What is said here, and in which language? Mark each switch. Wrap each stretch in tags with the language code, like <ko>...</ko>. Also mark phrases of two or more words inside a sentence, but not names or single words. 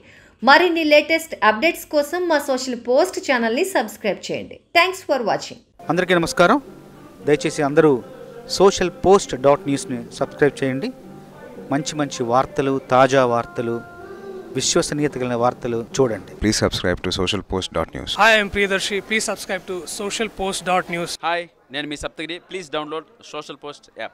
<te>మరిన్ని</te> <en>latest updates</en> <te>కోసం మా సోషల్ పోస్ట్ ఛానల్ని సబ్స్క్రైబ్ చేయండి.</te> <en>Thanks for watching.</en> <te>అందరికీ నమస్కారం. దయచేసి అందరూ సోషల్ పోస్ట్ .న్యూస్ని సబ్స్క్రైబ్ చేయండి. మంచి వార్తలు, తాజా వార్తలు, విశ్వసనీయత కలిగిన వార్తలు చూడండి.</te> <en>Please subscribe to socialpost.news. Hi, I am Priyadarshi. Please subscribe to socialpost.news.</en> <te>Hi, నేను మీ సప్తగిరి.</te> <en>Please download Social Post app.</en>